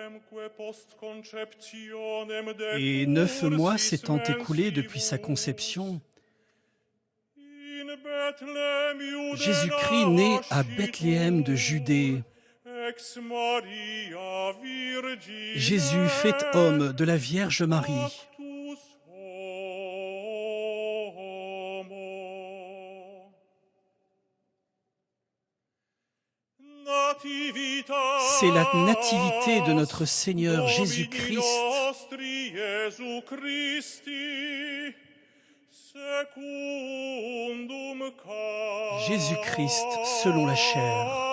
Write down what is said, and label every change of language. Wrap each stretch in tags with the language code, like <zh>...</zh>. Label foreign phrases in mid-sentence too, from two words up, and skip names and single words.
<fr>et 9 mois s'étant écoulés depuis sa conception, Jésus-Christ né à Bethléem de Judée,</fr> <la>ex Maria Virgine</la> <fr>Jésus fait homme de la Vierge Marie.</fr> <la>factus homo.</la> <fr>C'est la nativité de notre Seigneur Jésus-Christ.</fr> <la>Nostri Iesu Christi, secundum</la> <fr>Jésus-Christ selon la chair.</fr>